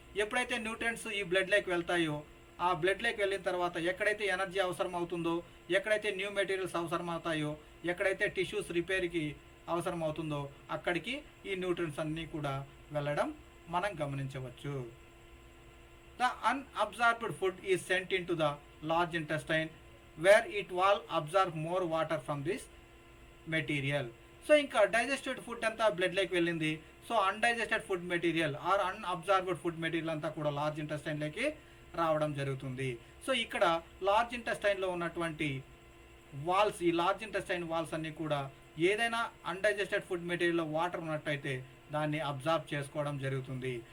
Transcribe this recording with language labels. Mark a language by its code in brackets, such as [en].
[te] ఎప్పుడైతే న్యూట్రియంట్స్ ఈ బ్లడ్లోకి వెళ్తాయో ఆ బ్లడ్లోకి వెళ్ళిన తర్వాత ఎక్కడైతే ఎనర్జీ అవసరం అవుతుందో, ఎక్కడైతే న్యూ మెటీరియల్స్ అవసరం అవుతాయో, ఎక్కడైతే టిష్యూస్ రిపేర్కి అవసరం అవుతుందో అక్కడికి ఈ న్యూట్రియంట్స్ అన్నీ కూడా వెళ్ళడం మనం గమనించవచ్చు. [en] The unabsorbed food is sent into the large intestine where it will absorb more water from this material. [te] So ఇంకా డైజెస్టెడ్ ఫుడ్ అంతా బ్లడ్లోకి వెళ్ళింది. So undigested food material or అన్అబ్జార్బ్డ్ food material అంతా కూడా లార్జ్ ఇంటెస్టైన్లోకి రావడం జరుగుతుంది. సో ఇక్కడ లార్జ్ ఇంటెస్టైన్లో ఉన్నటువంటి walls, ఈ లార్జ్ ఇంటెస్టైన్ వాల్స్ అన్నీ కూడా ఏదైనా అన్డైజెస్టెడ్ ఫుడ్ మెటీరియల్లో వాటర్ ఉన్నట్టయితే దాన్ని అబ్జార్బ్ చేసుకోవడం జరుగుతుంది.